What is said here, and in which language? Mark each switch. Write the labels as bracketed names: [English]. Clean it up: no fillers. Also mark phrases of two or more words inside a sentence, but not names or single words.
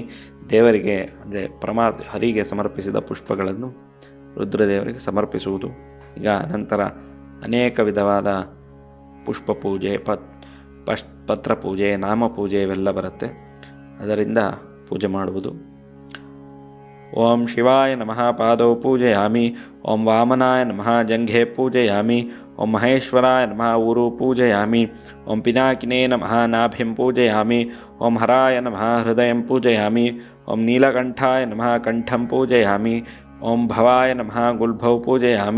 [Kannada] ದೇವರಿಗೆ ಅಂದರೆ ಹರಿಗೆ ಸಮರ್ಪಿಸಿದ ಪುಷ್ಪಗಳನ್ನು ರುದ್ರದೇವರಿಗೆ ಸಮರ್ಪಿಸುವುದು. ಈಗ ನಂತರ ಅನೇಕ ವಿಧವಾದ ಪುಷ್ಪ ಪೂಜೆ ಪತ್ರ ಪೂಜೆ ನಾಮ ಪೂಜೆ ಇವೆಲ್ಲ ಬರುತ್ತೆ. ಅದರಿಂದ ಪೂಜೆ ಮಾಡುವುದು. [Sanskrit] ಓಂ ಶಿವಾಯ ನಮಃ ಪಾದೌ ಪೂಜಯಾಮಿ. ಓಂ ವಾಮನಾಯ ನಮಃ ಜಂಘೆ ಪೂಜಯಾಮಿ. ಓಂ ಮಹೇಶ್ವರಾಯ ನಮಃ ಊರು ಪೂಜಯಾಮಿ. ಓಂ ಪಿನಾಕಿನೇ ನಮಃ ನಾಭಿಂ ಪೂಜಯಾಮಿ. ಓಂ ಹರಾಯ ನಮಃ ಹೃದಯಂ ಪೂಜಯಾಮಿ. ಓಂ ನೀಲಕಂಠಾಯ ನಮಃ ಕಂಠಂ ಪೂಜಯಾಮಿ. ಓಂ ಭವಾಯ ನಮಃ ಗುಲ್ಭೌ ಪೂಜಯಾಮಿ.